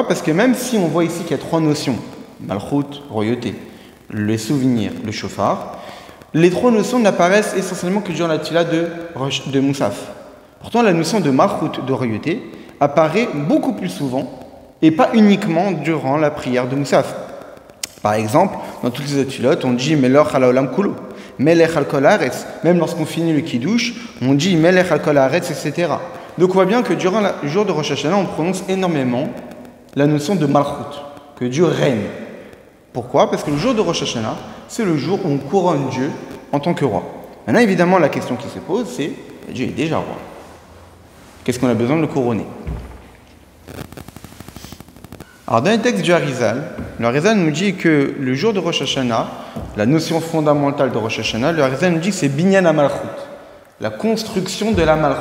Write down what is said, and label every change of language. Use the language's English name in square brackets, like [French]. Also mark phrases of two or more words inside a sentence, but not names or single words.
[French] Parce que même si on voit ici qu'il y a 3 notions, Malchut, royauté, les souvenirs, le shofar, les 3 notions n'apparaissent essentiellement que durant la tfila de Moussaf. Pourtant, la notion de Malchut, de royauté, apparaît beaucoup plus souvent et pas uniquement durant la prière de Moussaf. Par exemple, dans toutes les autres tfilotes, on dit [Hebrew] מלך על העולם כולו, מלך על כל הארץ. [French] Même lorsqu'on finit le kiddush, on dit [Hebrew] מלך על כל הארץ, [French] etc. Donc on voit bien que durant le jour de Rosh Hashanah, on prononce énormément la notion de Malchut, que Dieu règne. Pourquoi? Parce que le jour de Rosh Hashanah, c'est le jour où on couronne Dieu en tant que roi. Maintenant, évidemment, la question qui se pose, c'est Dieu est déjà roi. Qu'est-ce qu'on a besoin de le couronner? Alors, dans les textes du Harizal, le Harizal nous dit que le jour de Rosh Hashanah, la notion fondamentale de Rosh Hashanah, le Harizal nous dit que c'est [Hebrew] בניין המלכות, [French] la construction de la Malchut.